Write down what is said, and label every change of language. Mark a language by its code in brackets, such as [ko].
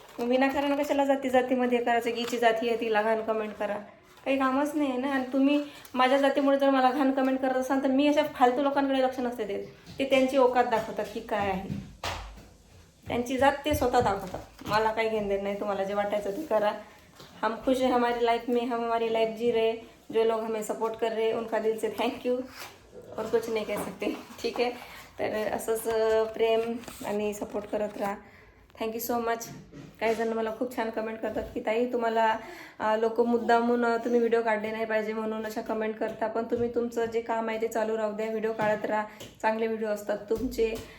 [mr] विनाकारण कशाला जातीमध्ये करायचं की हिची जाती आहे तिला घाण कमेंट करा. काही कामच नाही आहे ना. आणि तुम्ही माझ्या जातीमुळे जर मला घाण कमेंट करत असाल तर मी अशा फालतू लोकांकडे लक्ष नसते देत. ते त्यांची औकात दाखवतात की काय आहे. त्यांची जात ते स्वतः दाखवतात. मला काही घेणं देणं नाही, तुम्हाला जे वाटायचं ते करा. [hi] हम खुश है हमारी लाइफ में, हम हमारी लाइफ जी रहे. जो लोग हमें सपोर्ट कर रहे उनका दिल से थैंक यू, और कुछ नहीं कह सकते. [mr] ठीक आहे. तर असंच प्रेम आणि सपोर्ट करत राहा. Thank you so much. काही जण मला खूप छान कमेंट करतात की ताई तुम्हाला लोक मुद्दामून तुम्ही व्हिडिओ काढले नाही पाहिजे म्हणून अशा कमेंट करता, पण तुम्ही तुमचं जे काम आहे ते चालू राहू द्या, व्हिडिओ काढत राहा, चांगले व्हिडिओ असतात तुमचे.